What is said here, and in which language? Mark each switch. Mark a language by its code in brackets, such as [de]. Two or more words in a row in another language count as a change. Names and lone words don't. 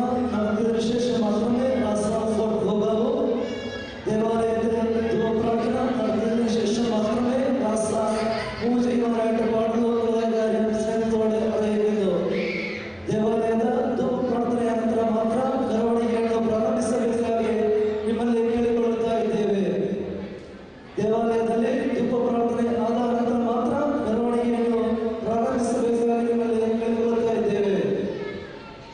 [ml] നടത്തിയതിനു ശേഷം മാത്രമേ റാസ മുമ്പോട്ട് പോകാവൂ. ദേവാലയത്തിൽ ധൂപ്രാർത്ഥന നടത്തിയതിനു ശേഷം മാത്രമേ റാസ മൂവ് ചെയ്യുവാനായിട്ട് പാടുള്ളൂ എന്നുള്ള കാര്യം സ്നേഹത്തോടെ അറിയിക്കുന്നു. [kn] ದೇವಾಲಯದ ಧೂಪ್ರಾರ್ಥನೆಯ ನಂತರ ಮಾತ್ರ ಮೆರವಣಿಗೆಯನ್ನು ಪ್ರಾರಂಭಿಸಬೇಕಾಗಿ ನಿಮ್ಮಲ್ಲಿ ಕೇಳಿಕೊಳ್ಳುತ್ತಾ ಇದ್ದೇವೆ. ದೇವಾಲಯದಲ್ಲಿ ಧೂಪ ಪ್ರಾರ್ಥನೆ ಆದ ನಂತರ ಮಾತ್ರ ಮೆರವಣಿಗೆಯನ್ನು ಪ್ರಾರಂಭಿಸಬೇಕಾಗಿ ನಿಮ್ಮಲ್ಲಿ ಕೇಳಿಕೊಳ್ಳುತ್ತಾ ಇದ್ದೇವೆ.